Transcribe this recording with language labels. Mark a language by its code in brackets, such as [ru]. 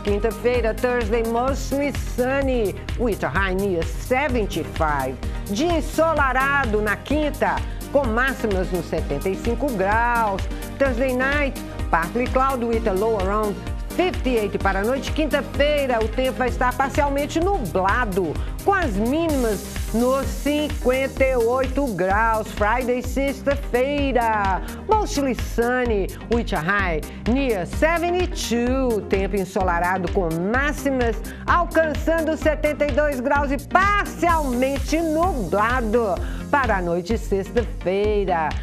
[en] Quinta-feira, Thursday, mostly sunny with a high near 75. [pt] Dia ensolarado na quinta com máximas nos 75 graus. [en] Thursday night, partly cloudy with a low around 58 [pt] para a noite. Quinta-feira, o tempo vai estar parcialmente nublado, com as mínimas nos 58 graus. [en] Friday, sexta-feira, mostly sunny with a high near 72. [pt] Tempo ensolarado com máximas alcançando 72 graus e parcialmente nublado para a noite de sexta-feira.